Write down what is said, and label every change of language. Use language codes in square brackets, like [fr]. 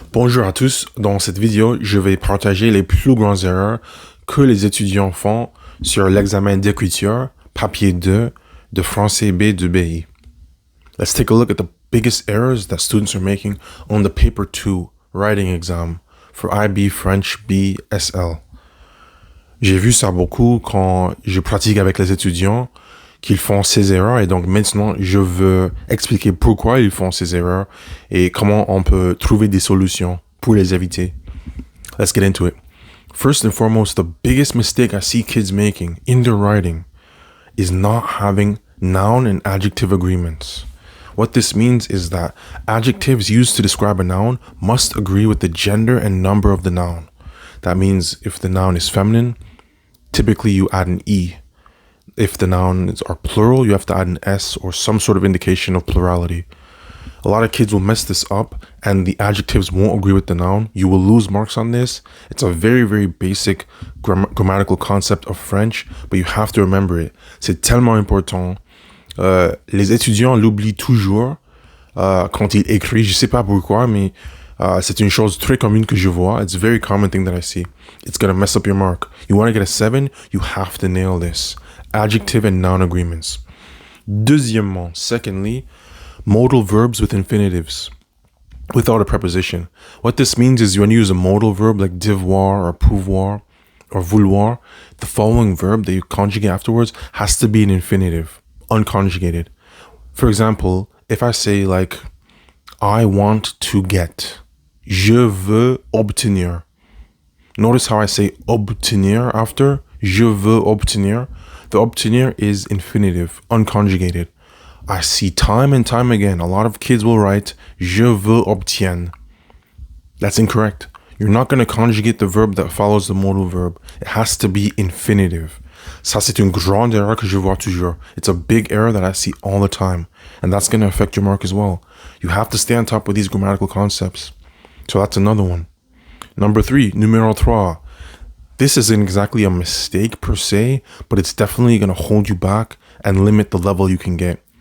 [fr] Bonjour à tous, dans cette vidéo, je vais partager les plus grandes erreurs que les étudiants font sur l'examen d'écriture, papier 2, de français B de BI. [en] Let's take a look at the biggest errors that students are making on the paper 2 writing exam for IB French B SL. [fr] J'ai vu ça beaucoup quand je pratique avec les étudiants qu'ils font ces erreurs et donc maintenant je veux expliquer pourquoi ils font ces erreurs et comment on peut trouver des solutions pour les éviter. [en] Let's get into it. First and foremost, the biggest mistake I see kids making in their writing is not having noun and adjective agreements. What this means is that adjectives used to describe a noun must agree with the gender and number of the noun. That means if the noun is feminine, typically you add an E. If the nouns are plural, you have to add an S or some sort of indication of plurality. A lot of kids will mess this up and the adjectives won't agree with the noun. You will lose marks on this. It's a very, very basic grammatical concept of French, but you have to remember it. [fr] C'est tellement important. Les étudiants l'oublient toujours quand ils écrivent. Je sais pas pourquoi, mais c'est une chose très commune que je vois. [en] It's a very common thing that I see. It's going to mess up your mark. You want to get a 7, you have to nail this. Adjective and noun agreements. Deuxièmement, secondly, modal verbs with infinitives without a preposition. What this means is when you use a modal verb like devoir or pouvoir or vouloir, the following verb that you conjugate afterwards has to be an infinitive, unconjugated. For example, if I say like, I want to get, [fr] je veux obtenir. [en] Notice how I say obtenir after, [fr] je veux obtenir. [en] The obtenir is infinitive, unconjugated. I see time and time again, a lot of kids will write, [fr] je veux obtienne. [en] That's incorrect. You're not going to conjugate the verb that follows the modal verb. It has to be infinitive. [fr] Ça, c'est une grande erreur que je vois toujours. [en] It's a big error that I see all the time. And that's going to affect your mark as well. You have to stay on top of these grammatical concepts. So that's another one. Number 3, [fr] numéro 3. [en] This isn't exactly a mistake per se, but it's definitely going to hold you back and limit the level you can get.